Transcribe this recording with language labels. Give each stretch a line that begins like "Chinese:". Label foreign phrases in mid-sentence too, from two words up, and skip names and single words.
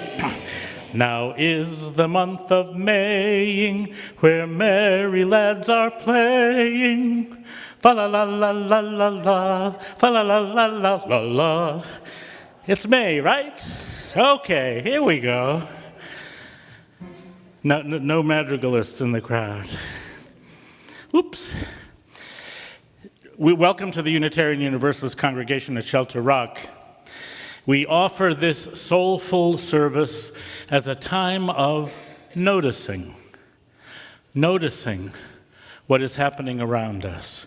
English: Now is the month of Maying, where merry lads are playing. Fa la la la la la la, fa la la la la la la. It's May, right? Okay, here we go. No madrigalists in the crowd. Oops. Welcome to the Unitarian Universalist congregation at Shelter Rock. We offer this soulful service as a time of noticing what is happening around us.